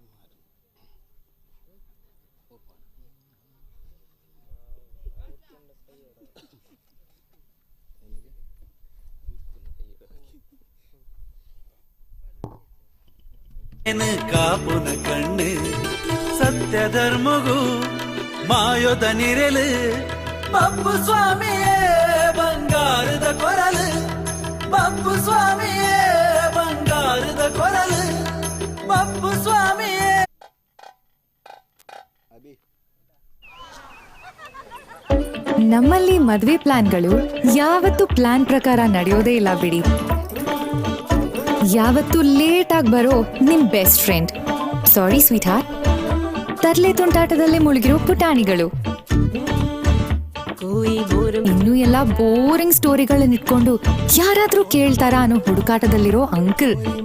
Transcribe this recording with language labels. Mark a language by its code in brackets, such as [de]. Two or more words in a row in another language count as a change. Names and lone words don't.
[tcy] ಕಾಪುನ ಕಣ್ಣು ಸತ್ಯ ಧರ್ಮಗೂ ಮಾಯೊದ ನಿರಲು ಬಪ್ಪು ಸ್ವಾಮಿಯೇ ಬಂಗಾರದ ಕೊರಲು ಬಪ್ಪು ಸ್ವಾಮಿಯೇ ಬಂಗಾರದ ಕೊರಲು ಬಪ್ಪು ಸ್ವಾಮಿಯೇ. [kn] ನಮ್ಮಲ್ಲಿ ಮದ್ವೆ ಪ್ಲಾನ್ಗಳು ಯಾವತ್ತೂ ಪ್ಲಾನ್ ಪ್ರಕಾರ ನಡೆಯೋದೇ ಇಲ್ಲ ಬಿಡಿ. ಯಾವತ್ತೂ ಲೇಟ್ ಆಗಿ ಬರೋ ನಿಮ್ [en] best friend, sorry sweet heart, [kn] ತರ್ಲೆ ತುಂಟಾಟದಲ್ಲೇ ಮುಳುಗಿರೋ ಪುಟಾಣಿಗಳು, ಇನ್ನು ಎಲ್ಲ [en] boring storyಗಳನ್ನ [kn] ಇಟ್ಕೊಂಡು ಯಾರಾದ್ರೂ ಕೇಳ್ತಾರಾ ಅನ್ನೋ ಹುಡುಕಾಟದಲ್ಲಿರೋ ಅಂಕಲ್.